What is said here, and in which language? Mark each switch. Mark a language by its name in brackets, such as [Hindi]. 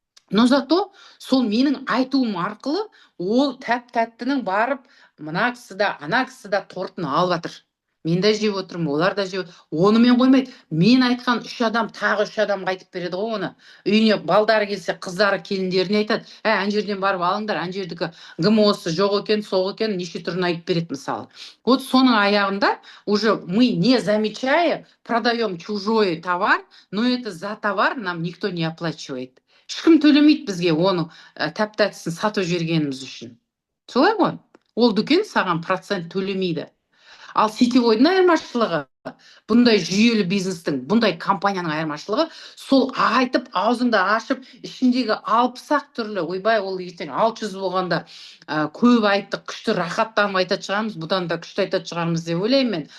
[Kazakh] Но зато сол менің айтуым арқылы ол тәп-тәттінің барып мына кісі да, ана кісі да тортын алып жатыр. Мен де жеп отырмын, олар да жеп. Онымен қоймайды. Мен айтқан 3 адам, тағы 3 адамға айтып береді ғой оны. Үйіне балдары келсе, қыздары келіндеріне айтады. Ана жерден барып алыңдар, ана жердікі ГМОсы жоқ екен, сол екен, неше түрін айтып береді мысалы. [Russian] Вот [Kazakh] соның аяғында [Russian] уже мы, не замечая, продаем чужой товар, но это за товар нам никто не оплачивает. [Kazakh] Ешкім төлемейді бізге оны тәп-тәттісін сатып жібергеніміз үшін. Солай ғой? Ол дүкен саған процент төлемейді. Ал сетевойдың айырмашылығы, бұндай жүйелі бизнестің, бұндай компанияның айырмашылығы, сол айтып, аузыңды ашып, ішіндегі 60-ақ түрлі, ойбай, ол ертең 600 болғанда көп айттық, күшті рахаттанып айтатын шығармыз, бұдан да күшті айтатын шығармыз деп ойлаймын мен.